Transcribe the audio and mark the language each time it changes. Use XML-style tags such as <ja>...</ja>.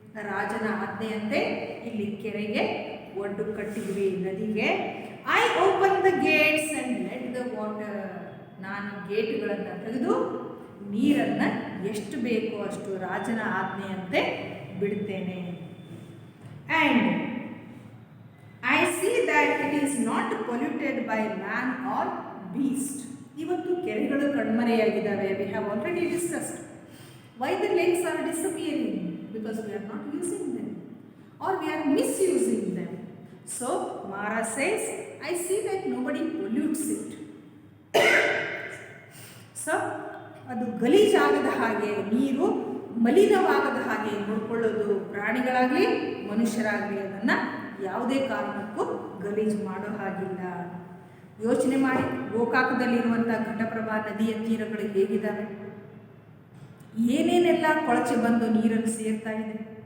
<kn>ರಾಜನ ಆಜ್ಞೆಯಂತೆ ಇಲ್ಲಿ ಕೆರೆಗೆ ಒಡ್ಡು ಕಟ್ಟಿದ್ವಿ, ನದಿಗೆ.</kn> <en>I open the gates and let the water.</en> <kn>ನಾನು ಗೇಟ್ಗಳನ್ನು ತೆಗೆದು ನೀರನ್ನು ಎಷ್ಟು ಬೇಕೋ ಅಷ್ಟು ರಾಜನ ಆಜ್ಞೆಯಂತೆ ಬಿಡ್ತೇನೆ.</kn> <en>And I see that it is not polluted by man or beast.</en> <kn>ಇವತ್ತು ಕೆರೆಗಳು ಕಣ್ಮರೆಯಾಗಿದ್ದಾವೆ.</kn> <en>We have already discussed why the lakes are disappearing, because we are not using them or we are misusing them. So Mara says, I see that nobody pollutes it.</en> <kn>So ಅದು ಗಲೀಜಾಗದ ಹಾಗೆ, ನೀರು ಮಲಿನವಾಗದ ಹಾಗೆ ನೋಡಿಕೊಳ್ಳೋದು. ಪ್ರಾಣಿಗಳಾಗಲಿ ಮನುಷ್ಯರಾಗಲಿ ಅದನ್ನು ಯಾವುದೇ ಕಾರಣಕ್ಕೂ ಗಲೀಜು ಮಾಡೋ ಹಾಗಿಲ್ಲ. ಯೋಚನೆ ಮಾಡಿ, ಗೋಕಾಕದಲ್ಲಿರುವಂಥ ಘಟಪ್ರಭಾ ನದಿಯ ತೀರಗಳು ಹೇಗಿದ್ದಾವೆ, ಏನೇನೆಲ್ಲ ಕೊಳಚೆ ಬಂದು ನೀರನ್ನು ಸೇರ್ತಾ ಇದೆ.</kn>